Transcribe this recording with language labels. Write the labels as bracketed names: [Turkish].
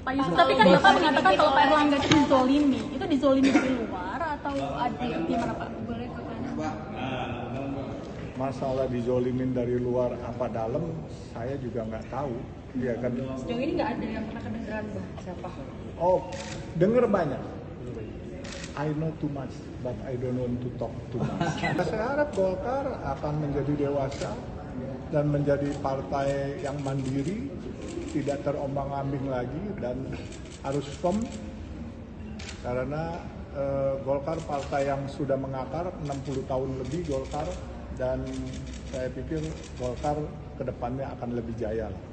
[Indonesian] Pak Yusuf, tapi kan Bapak mengatakan kalau Pak Erlangga itu dizolimi. Itu dizolimi dari luar atau ada gimana Pak? Boleh ke kanan? Masalah dizolimin dari luar apa dalam, saya juga nggak tahu. Iya kan? Sejauh ini nggak ada yang pernah kedengeran siapa? Oh, denger banyak. [English] I know too much, but I don't want to talk too much. [Indonesian] Saya harap Golkar akan menjadi dewasa dan menjadi partai yang mandiri, tidak terombang-ambing lagi dan harus firm. Karena Golkar partai yang sudah mengakar 60 tahun lebih Golkar, dan saya pikir Golkar kedepannya akan lebih jaya lah.